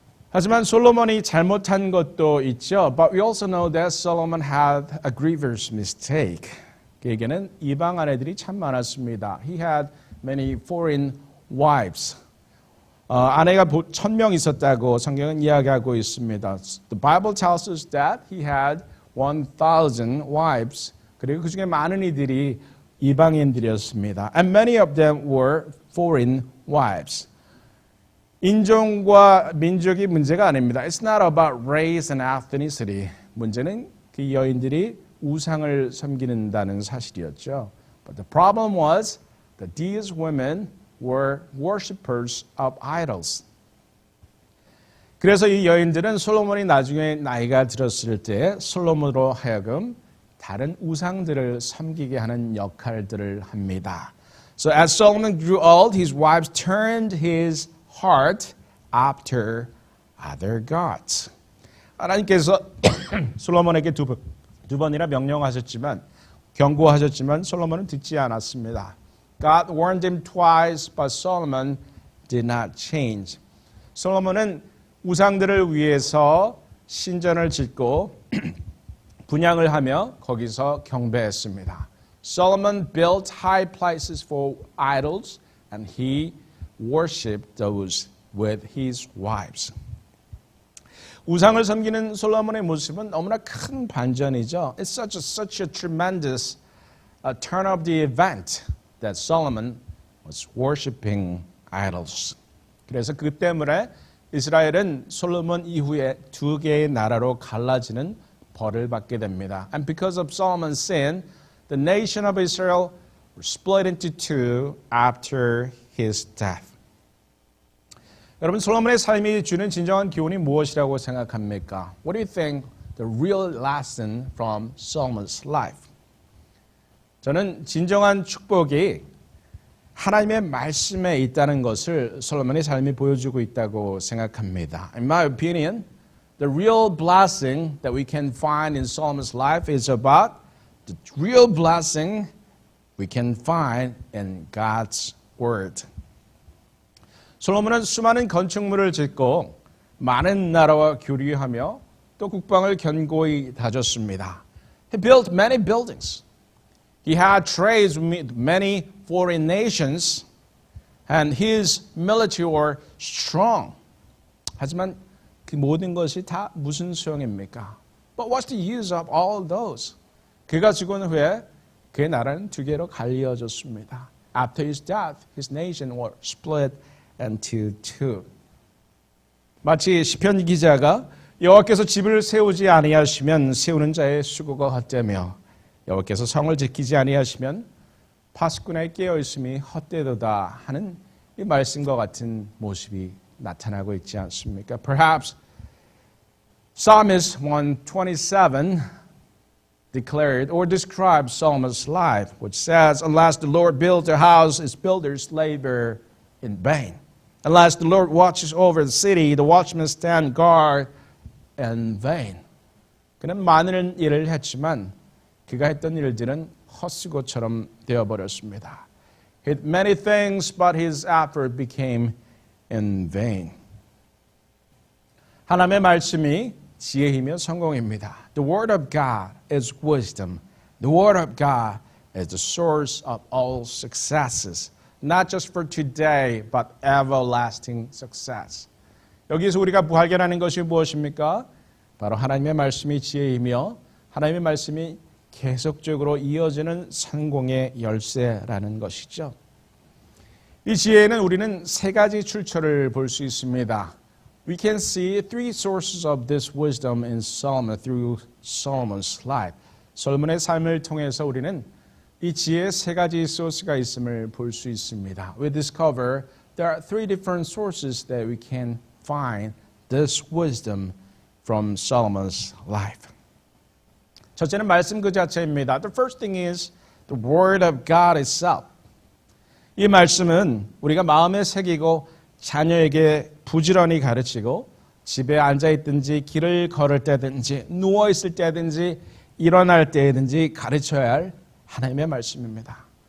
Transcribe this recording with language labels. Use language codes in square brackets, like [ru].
[ko] 하지만 솔로몬이 잘못한 것도 있죠. [en] But we also know that Solomon had a grievous mistake. [ko] 그에게는 이방 아내들이 참 많았습니다. [en] He had many foreign wives. [ko] 아내가 1000명 있었다고 성경은 이야기하고 있습니다. [en] The Bible tells us that he had 1000 wives. [ko] 그리고 그중에 많은 이들이 이방인들이었습니다. [en] And many of them were foreign wives. [ko] 인종과 민족이 문제가 아닙니다. [en] It's not about race and ethnicity. [ko] 문제는 그 여인들이 우상을 섬기는다는 사실이었죠. [en] But the problem was that these women were worshippers of idols. [ko] 그래서 이 여인들은 솔로몬이 나중에 나이가 들었을 때 솔로몬으로 하여금 다른 우상들을 섬기게 하는 역할들을 합니다. [en] So as Solomon grew old, his wives turned his heart after other gods. [ko] 하나님께서 솔로몬에게 두 번이나 명령하셨지만 경고하셨지만 솔로몬은 듣지 않았습니다. [en] God warned him twice, but Solomon did not change. [ko] 솔로몬은 우상들을 위해서 신전을 짓고 분향을 하며 거기서 경배했습니다. [en] Solomon built high places for idols and he worshipped those with his wives. [ko] 우상을 섬기는 솔로몬의 모습은 너무나 큰 반전이죠. [en] It's such a tremendous turn of the event that Solomon was worshiping idols. [ko] 그래서 그 때문에 이스라엘은 솔로몬 이후에 두 개의 나라로 갈라지는 벌을 받게 됩니다. [en] And because of Solomon's sin, the nation of Israel were split into two after his death. [ko] 여러분, 솔로몬의 삶이 주는 진정한 교훈이 무엇이라고 생각합니까? [en] What do you think the real lesson from Solomon's life? [ko] 저는 진정한 축복이 하나님의 말씀에 있다는 것을 솔로몬의 삶이 보여주고 있다고 생각합니다. [en] In my opinion, the real blessing that we can find in Solomon's life is about the real blessing we can find in God's Word. [ko] 솔로몬은 수많은 건축물을 짓고 많은 나라와 교류하며 또 국방을 견고히 다졌습니다. [en] He built many buildings. He had trades with many foreign nations, and his military were strong. [ko] 하지만 그 모든 것이 다 무슨 소용입니까? [en] But what's the use of all those? [ko] 그가 죽은 후에 그의 나라는 두 개로 갈려졌습니다. [en] After his death, his nation were split into two. [ko] 마치 시편 기자가 여호와께서 집을 세우지 아니하시면 세우는 자의 수고가 헛되며 여호와께서 성을 지키지 아니하시면 파수꾼의 깨어있음이 헛되도다 하는 이 말씀과 같은 모습이 나타나고 있지 않습니까? [en] Perhaps Psalmist 127 declared or described Solomon's life, which says, unless the Lord builds a house, its builders labor in vain. Unless the Lord watches over the city, the watchmen stand guard in vain. [ko] 그는 많은 일을 했지만 그가 했던 일들은 헛수고처럼 되어버렸습니다. [en] He did many things, but his effort became in vain. [ko] 하나님의 말씀이 지혜이며 성공입니다. [en] The word of God is wisdom. The word of God is the source of all successes. Not just for today, but everlasting success. [ko] 여기서 우리가 발견하는 것이 무엇입니까? 바로 하나님의 말씀이 지혜이며 하나님의 말씀이 계속적으로 이어지는 성공의 열쇠라는 것이죠. 이 지혜에는 우리는 세 가지 출처를 볼 수 있습니다. [en] We can see three sources of this wisdom in Solomon through Solomon's life. [ko] 솔로몬의 삶을 통해서 우리는 이 지혜의 세 가지 소스가 있음을 볼 수 있습니다. [en] We discover there are three different sources that we can find this wisdom from Solomon's life. [ko] 첫째는 말씀 그 자체입니다. [en] The first thing is the word of God itself. [ko] 이 말씀은 우리가 마음에 새기고 자녀에게 부지런히 가르치고 집에 앉아있든지 길을 걸을 때든지 누워있을 때든지 일어날 때든지 가르쳐야 할 하나님의 말씀입니다.